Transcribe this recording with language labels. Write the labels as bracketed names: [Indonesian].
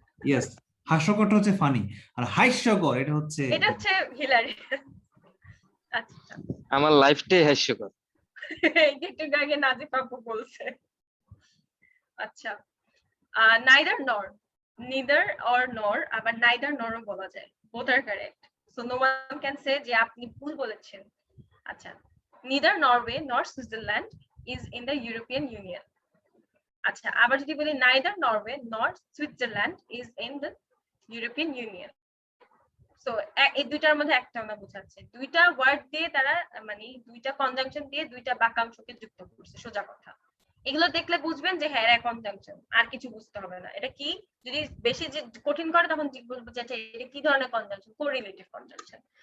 [Bangla] Yes, হাস্যকরটা হচ্ছে funny, আর হাস্যকর এটা হচ্ছে হিলারিয়াস। আচ্ছা, আমার লাইফটাই হাস্যকর। একটু আগে নাজিফ আপু বলছে। আচ্ছা, নাইদার নর, নিদার অর নর, আবার নাইদার নরও বলা যায়। [English] both are correct, so no one can say [Bangla] যে আপনি ভুল বলেছেন। আচ্ছা, [English] neither Norway nor Switzerland is in the European Union। [Bangla] আচ্ছা, আবার যদি বলি [English] neither Norway nor Switzerland is in the European Union। [Bangla] So এই দুইটার মধ্যে একটা আমরা বোঝাচ্ছে, দুইটা ওয়ার্ড দিয়ে তারা মানে দুইটা কনজাংশন দিয়ে দুইটা বাক্যাংশকে যুক্ত করছে, সোজা কথা। এগুলো দেখলে বুঝবেন যে হ্যাঁ, এটা কনজাংশন, আর কিছু বুঝতে হবে না। এটা কি, যদি বেশি যে কঠিন করে তখন বলবো যে এটা কি ধরনের কনজাংশন, কোরিলেটিভ কনজাংশন।